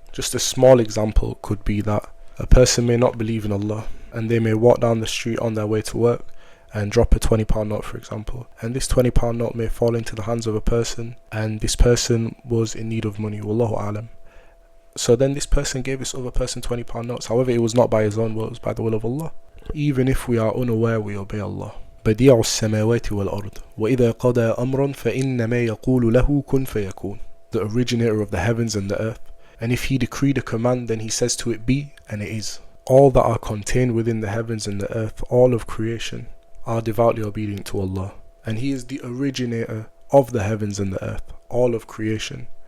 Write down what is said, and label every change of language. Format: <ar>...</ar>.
<en>Just a small example could be that a person may not believe in Allah, and they may walk down the street on their way to work and drop a £20 note, for example, and this £20 note may fall into the hands of a person, and this person was in need of money, wallahu alam. So then this person gave this other person £20 notes. However, it was not by his own will, it was by the will of Allah. Even if we are unaware, we obey Allah.</en> <ar>بديع السماوات والأرض وإذا قضى أمرا فإنما يقول له كن فيكون.</ar> <en>The originator of the heavens and the earth, and if he decreed a command, then he says to it be, and it is. All that are contained within the heavens and the earth, all of creation, are devoutly obedient to Allah, and he is the originator of the heavens and the earth, all of creation.</en>